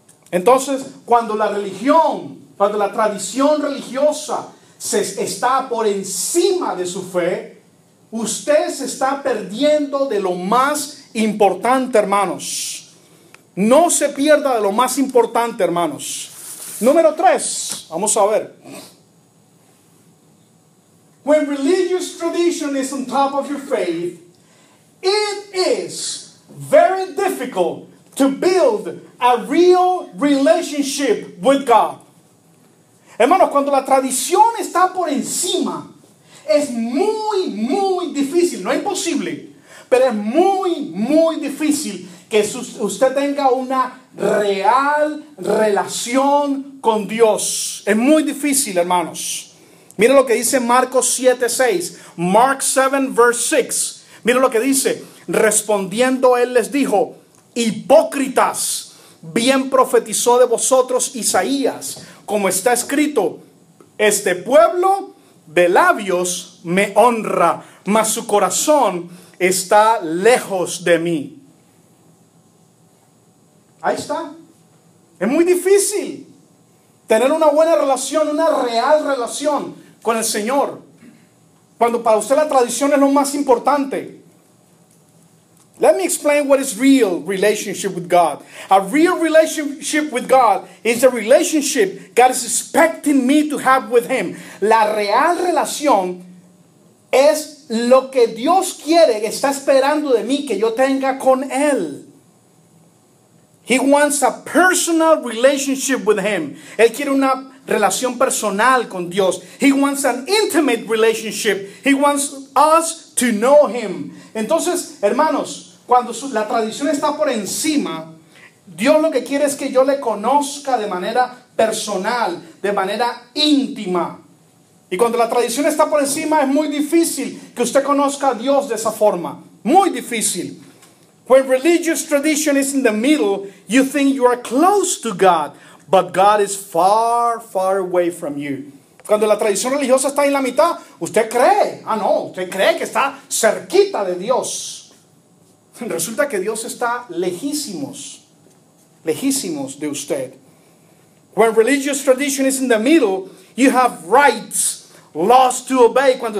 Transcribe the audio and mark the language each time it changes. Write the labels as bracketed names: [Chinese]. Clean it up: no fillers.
[Spanish] Entonces, cuando la tradición religiosa está por encima de su fe, usted se está perdiendo de lo más importante, hermanos. No se pierda de lo más importante, hermanos. Número 3, vamos a ver. [English] When religious tradition is on top of your faith, it is very difficult to build a real relationship with God. [Spanish] Hermanos, cuando la tradición está por encima, es muy, muy difícil, no es imposible, pero es muy, muy difícil que usted tenga una real relación con Dios. Es muy difícil, hermanos. Mira lo que dice Marcos 7:6. [English] Mark 7, verse 6. [Spanish] Mira lo que dice. Respondiendo él les dijo: hipócritas, bien profetizó de vosotros Isaías, como está escrito: este pueblo de labios me honra, mas su corazón está lejos de mí. Ahí está. Es muy difícil tener una buena relación, una real relación con el Señor, cuando para usted la tradición es lo más importante. [English] Let me explain what is real relationship with God. A real relationship with God is a relationship God is expecting me to have with Him. [Spanish] La real relación es lo que Dios quiere, está esperando de mí que yo tenga con Él. [English] He wants a personal relationship with Him. [Spanish] Él quiere una relación personal con Dios. [English] He wants an intimate relationship. He wants us to know Him. [Spanish] Entonces, hermanos, cuando la tradición está por encima, Dios lo que quiere es que yo le conozca de manera personal, de manera íntima. Y cuando la tradición está por encima, es muy difícil que usted conozca a Dios de esa forma. Muy difícil. [English] When religious tradition is in the middle, you think you are close to God, but God is far, far away from you. [Spanish] Cuando la tradición religiosa está en la mitad, usted cree, usted cree que está cerquita de Dios. Resulta que Dios está lejísimos de usted. [English] When religious tradition is in the middle, you have rights, laws to obey.